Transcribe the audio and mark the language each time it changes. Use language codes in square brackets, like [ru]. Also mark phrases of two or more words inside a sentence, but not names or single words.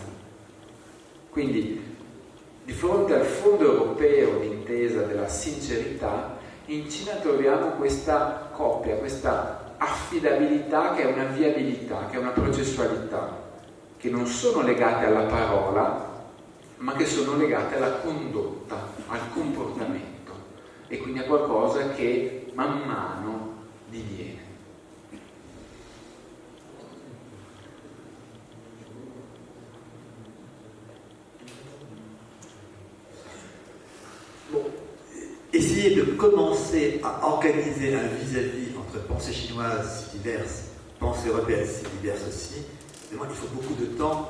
[it] Quindi, di fronte al fondo europeo di intesa della sincerità, in Cina troviamo questa coppia, questa affidabilità che è una viabilità, che è una processualità, che non sono legate alla parola, ma che sono legate alla condotta, al comportamento, e quindi a qualcosa che man mano diviene. [fr] Bon, essayer de commencer à organiser un vis-à-vis entre pensée chinoise si diverse, pensée européenne si diverse aussi, évidemment, il faut beaucoup de temps.